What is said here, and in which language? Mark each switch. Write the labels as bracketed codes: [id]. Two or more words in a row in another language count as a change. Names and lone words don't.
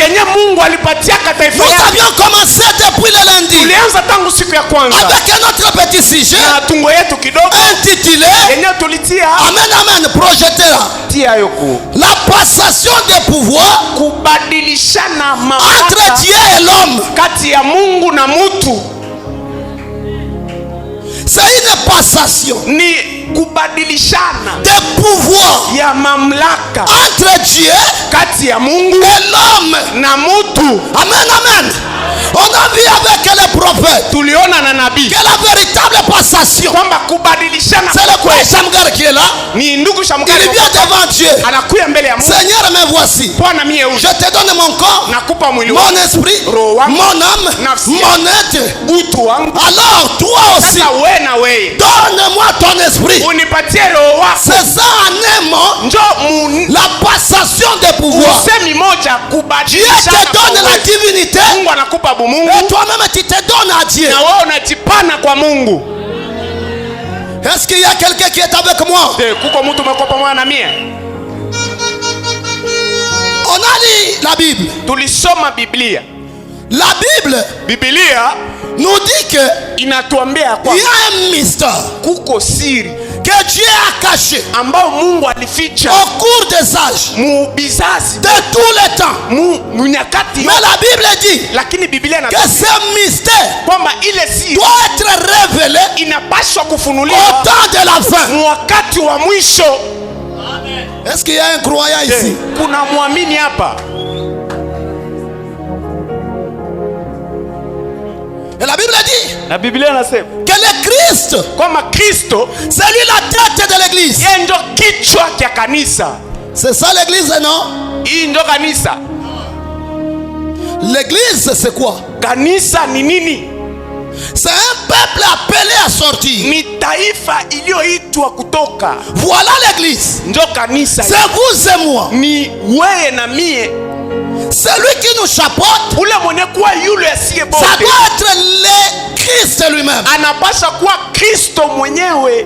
[fr] Nous avions commencé depuis le lundi avec un autre petit sujet intitulé Amen Amen, projetez-la. La passation des pouvoirs entre Dieu et l'homme. C'est une passation [sw] ni kubadilishana [fr] de pouvoir [sw] ya mamlaka [fr] entre Dieu [sw] kati ya Mungu [fr] et l'homme [sw] na mutu. [fr] Amen amen. On a vu avec les prophètes, [sw] tuliona na nabii, [fr] que la véritable passation, [sw] kwamba kubadilishana, [fr] c'est le frère Shamgar qui est là. [sw] Ni ndugu Shamgar, [fr] il vient devant Dieu. [sw] Anakuya mbele ya Mungu. [fr] Seigneur, me voici. [sw] Bwana mie huyu. [fr] Je te donne mon corps, [sw] nakupa mwili [fr] mon esprit, mon âme, mon être. [sw] Utu wangu. [fr] Alors toi aussi, donne-moi ton esprit. [sw] Unipatie roho wako. [fr] C'est ça en un mot, la passation des pouvoirs. [sw] Usemi moja, kubadilishana. [fr] Dieu te donne la divinité. [sw] Mungu anakupa Mungu. [fr] Et toi-même tu te donnes à Dieu. [sw] Na wewe unajipana kwa Mungu. [fr] Est-ce qu'il y a quelqu'un qui est avec moi? [sw] Kuko mtu mko pamoja na mie? [fr] On a lu la Bible. [sw] Tulisoma Biblia. [fr] La Biblia nous dit que [sw] inatuambia kwa [fr] il y a un mystère, [sw] kuko siri [fr] que Dieu a caché [sw] ambao Mungu alificha [fr] au cours des âges, [sw] bizazi [fr] de tous les temps. [sw] Nyakati. [fr] Mais la Bible dit [sw] lakini Biblia [fr] que ce mystère [sw] kwamba ile siri [fr] doit être révélé [sw] inapaswa kufunuliwa [fr] au temps de la fin, [sw] wakati wa mwisho. [fr] Est-ce qu'il y a un croyant ici? [sw] Kuna muamini hapa? [fr] Et la Bible dit, [sw] la Biblia inasema [fr] que le Christ, [sw] kwamba Kristo, [fr] c'est lui la tête de l'église. [sw] Yeye ndio kichwa cha kanisa. [fr] C'est ça l'église, non? [sw] Hii ndio kanisa. [fr] L'église c'est quoi? [sw] Kanisa ni nini? [fr] C'est un peuple appelé à sortir. [sw] Ni taifa iliyoitwa kutoka. [fr] Voilà l'église. [sw] Ndio kanisa. [fr] C'est vous et moi. [sw] Ni wewe na mie. [fr] Celui qui nous chapeaute, [sw] ule mwenye kuwa yule asiye bote, [fr] ça doit être le Christ lui-même. [sw] Anapasha kuwa Kristo mwenyewe.